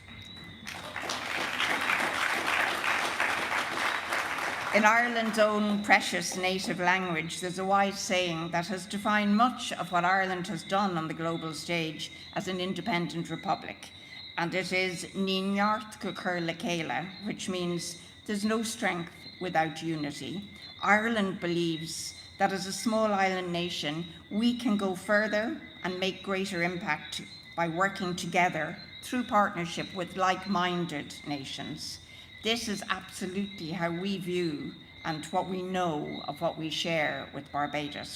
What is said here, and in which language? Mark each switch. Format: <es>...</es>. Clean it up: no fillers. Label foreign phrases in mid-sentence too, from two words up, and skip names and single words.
<en>In Ireland's own precious native language, there's a wise saying that has defined much of what Ireland has done on the global stage as an independent republic, and it is</en> <ga>Ní neart go cur le céile,</ga> <en>which means there's no strength without unity. Ireland believes that as a small island nation, we can go further and make greater impact by working together through partnership with like-minded nations. This is absolutely how we view and what we know of what we share with Barbados.</en>